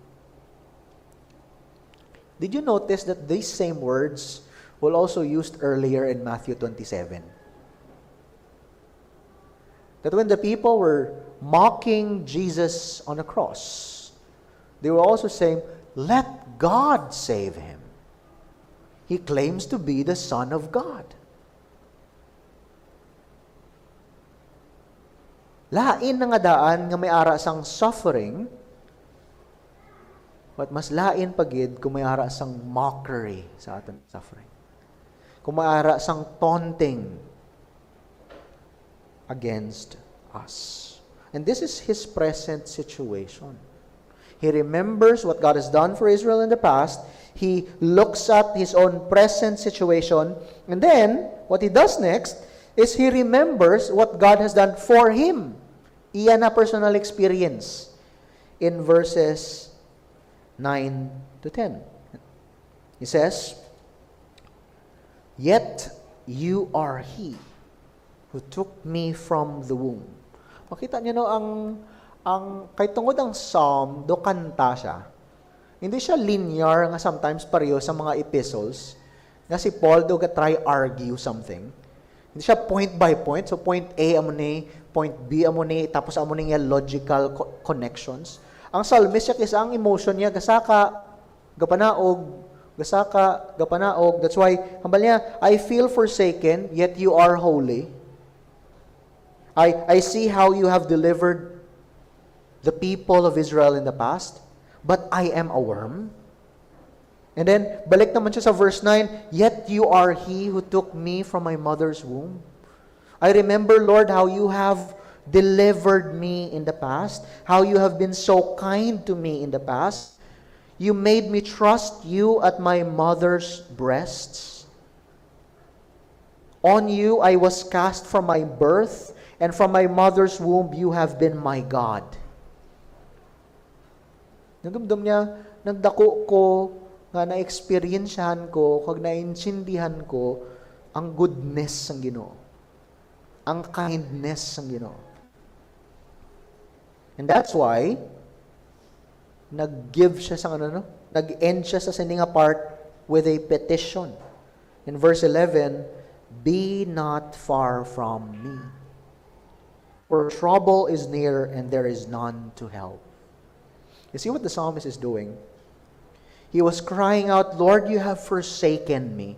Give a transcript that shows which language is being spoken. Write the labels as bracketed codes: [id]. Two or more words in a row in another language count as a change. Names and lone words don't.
[en] Did you notice that these same words were also used earlier in Matthew 27? That when the people were mocking Jesus on the cross, they were also saying, "Let God save him. He claims to be the Son of God." [hil] Lain na nga daan nga may ara sang suffering, but mas lain pagid kung may ara sang mockery sa aton suffering. Kung may ara sang [en] taunting against us. And this is his present situation. He remembers what God has done for Israel in the past. He looks at his own present situation. And then, what he does next is he remembers what God has done for him. [hil] Iyan na [en] personal experience in verses 9 to 10. He says, "Yet you are he who took me from the womb." [hil] Makita niyo no, kay tungod ang psalm, do kanta siya. Hindi siya linear nga sometimes pareho sa mga epistles. Nga si Paul do [en] try argue something. [hil] Hindi siya [en] point by point. [hil] So [en] point A [hil] amo ni, [en] point B [hil] amo ni, tapos amo ni nga [en] logical connections. [hil] Ang psalmist siya kisa ang emotion niya gasaka, gapanaog, gasaka, gapanaog. [en] That's why [hil] hambal niya, [en] I feel forsaken, yet you are holy. I see how you have delivered the people of Israel in the past, but I am a worm. And then, balik naman siya sa verse 9, yet you are He who took me from my mother's womb. I remember, Lord, how you have delivered me in the past, how you have been so kind to me in the past. You made me trust you at my mother's breasts. On you I was cast from my birth, and from my mother's womb you have been my God. [hil] Nagdumdum niya, nagdako ko, nga na-experiensyahan ko, kag na-intindihan ko, ang goodness ng Ginoo. Ang kindness ng Ginoo. [en] And that's why, [hil] nag-give siya sa nag-end siya sa [en] sending part with a petition. In verse 11, be not far from me, for trouble is near and there is none to help. You see what the psalmist is doing? He was crying out, Lord, you have forsaken me.